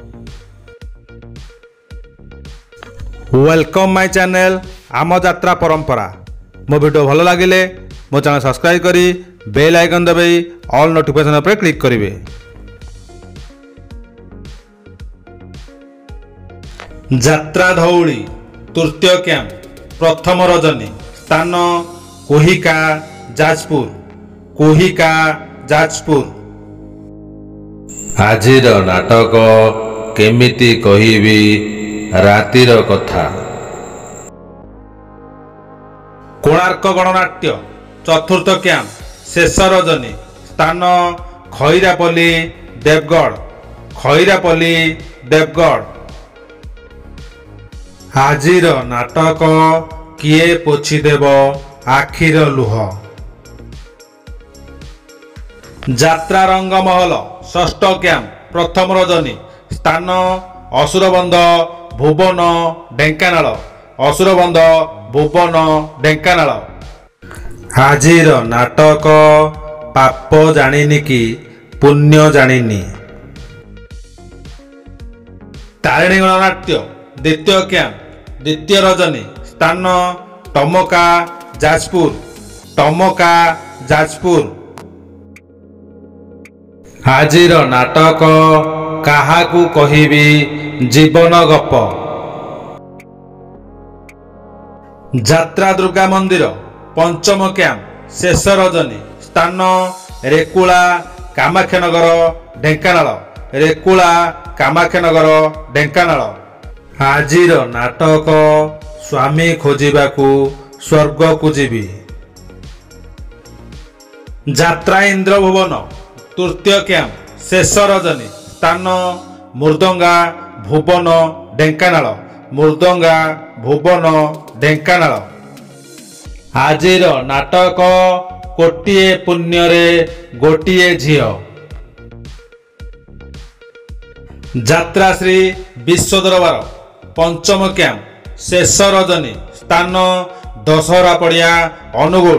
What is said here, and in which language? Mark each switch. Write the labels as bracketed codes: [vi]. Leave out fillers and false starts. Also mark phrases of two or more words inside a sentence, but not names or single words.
[en] welcome my channel [or] ଆମ ଯାତ୍ରା ପରମ୍ପରା। ମୋ ଭିଡିଓ ଭଲ ଲାଗିଲେ ମୋ ଚ୍ୟାନେଲ ସବସ୍କ୍ରାଇବ କରି [en] bell icon [or] ଦବାଇ [en] all notification [or] ପର କ୍ଲିକ କରିବେ। ଯାତ୍ରା ଧଉଳି ତୃତୀୟ କ୍ୟାମ୍ପ ପ୍ରଥମ ରଜନୀ ସ୍ଥାନ କୋହିକା ଯାଜପୁର। କୋହିକା ଯାଜପୁର। ଆଜିର ନାଟକ କେମିତି କହିବି ରାତିର କଥା। କୋଣାର୍କ ଗଣନାଟ୍ୟ ଚତୁର୍ଥ କ୍ୟାମ୍ପ ଶେଷ ରଜନୀ ସ୍ଥାନ ଖଇରାପଲ୍ଲୀ ଦେବଗଡ଼। ଖଇରାପଲ୍ଲୀ ଦେବଗଡ଼। ଆଜିର ନାଟକ କିଏ ପୋଛିଦେବ ଆଖିର ଲୁହ। ଯାତ୍ରା ରଙ୍ଗମହଲ ଷଷ୍ଠ କ୍ୟାମ୍ପ ପ୍ରଥମ ରଜନୀ ସ୍ଥାନ ଅସୁରବନ୍ଧ ଭୁବନ ଢେଙ୍କାନାଳ। ଅସୁରବନ୍ଧ ଭୁବନ ଢେଙ୍କାନାଳ। ଆଜିର ନାଟକ ପାପ ଜାଣିନି କି ପୁଣ୍ୟ ଜାଣିନି। ତାରିଣୀ ଗଣନାଟ୍ୟ ଦ୍ୱିତୀୟ କ୍ୟାମ୍ପ ଦ୍ୱିତୀୟ ରଜନୀ ସ୍ଥାନ ଟମକା ଯାଜପୁର। ଟମକା ଯାଜପୁର। ଆଜିର ନାଟକ କାହାକୁ କହିବି ଜୀବନ ଗପ। ଯାତ୍ରା ଦୁର୍ଗା ମନ୍ଦିର ପଞ୍ଚମ କ୍ୟାମ୍ପ ଶେଷ ରଜନୀ ସ୍ଥାନ ରେକୁଲା କାମାଖ୍ୟାନଗର ଢେଙ୍କାନାଳ। ରେକୁଲା କାମାଖ୍ୟାନଗର ଢେଙ୍କାନାଳ। ଆଜିର ନାଟକ ସ୍ୱାମୀ ଖୋଜିବାକୁ ସ୍ୱର୍ଗ କୋ ଜୀବୀ। ଯାତ୍ରା ଇନ୍ଦ୍ରଭୁବନ ତୃତୀୟ କ୍ୟାମ୍ପ ଶେଷ ରଜନୀ ସ୍ଥାନ ମୁର୍ଦଙ୍ଗା ଭୁବନ ଢେଙ୍କାନାଳ। ମୁର୍ଦଙ୍ଗା ଭୁବନ ଢେଙ୍କାନାଳ। ଆଜିର ନାଟକ କୋଟିଏ ପୁଣ୍ୟ ରେ ଗୋଟିଏ ଝିଅ। ଯାତ୍ରା ଶ୍ରୀ ବିଶ୍ୱ ଦରବାର ପଞ୍ଚମ କ୍ୟାମ୍ପ ଶେଷ ରଜନୀ ସ୍ଥାନ ଦଶହରା ପଡ଼ିଆ ଅନୁଗୁଳ।